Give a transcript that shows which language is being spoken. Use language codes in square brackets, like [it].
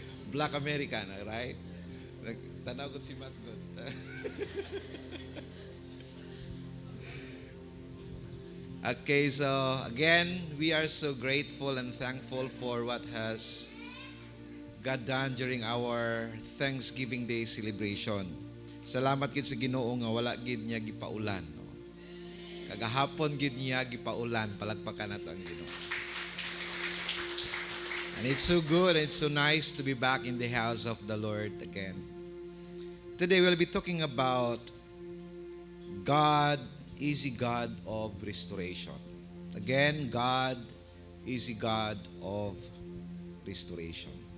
[en] Black American, right? [hil] Tanaw ko si Matt God. [en] Okay, so again, we are so grateful and thankful for what has God done during our Thanksgiving Day celebration. [hil] Salamat gid sa Ginoo nga wala gid niya gipaulan. No? Kagahapon gid niya gipaulan, palagpakan nato ang Ginoo. [en] And it's so good, it's so nice to be back in the house of the Lord again. Today we'll be talking about God is a God of restoration. Again, God is a God of restoration.